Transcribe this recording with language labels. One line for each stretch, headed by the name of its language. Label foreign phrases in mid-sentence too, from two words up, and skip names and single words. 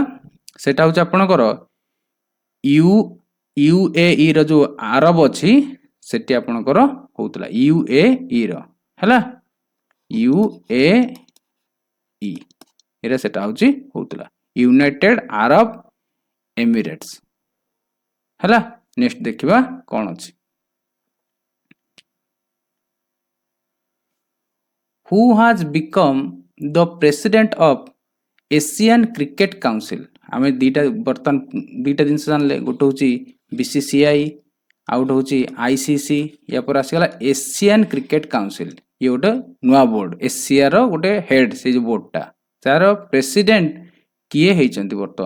Odia: ସେଟା ହେଉଛି ଆପଣଙ୍କର UAE ର ଯେଉଁ ଆରବ ଅଛି ସେଠି ଆପଣଙ୍କର ହେଉଥିଲା, UAE ର, ହେଲା। UAE ଏରେ ସେଟା ହେଉଛି ହେଉଥିଲା, ୟୁନାଇଟେଡ୍ ଆରବ ଏମିରେଟ୍ସ, ହେଲା। ନେକ୍ସଟ ଦେଖିବା କ'ଣ ଅଛି।
English: Who has become the president of Asian Cricket Council?
Odia: ଆମେ ବର୍ତ୍ତମାନ ଦୁଇଟା ଜିନିଷ ଜାଣିଲେ, ଗୋଟେ ହେଉଛି ବିସିସିଆଇ, ଆଉ ଗୋଟେ ହେଉଛି ଆଇସିସି। ୟା ପରେ ଆସିଗଲା ଏସିଆନ୍ କ୍ରିକେଟ କାଉନସିଲ୍। ଇଏ ଗୋଟେ ନୂଆ ବୋର୍ଡ, ଏସିଆର ଗୋଟେ ହେଡ୍, ସେ ଯେଉଁ ବୋର୍ଡଟା, ତାର ପ୍ରେସିଡେଣ୍ଟ କିଏ ହେଇଛନ୍ତି ବର୍ତ୍ତମାନ?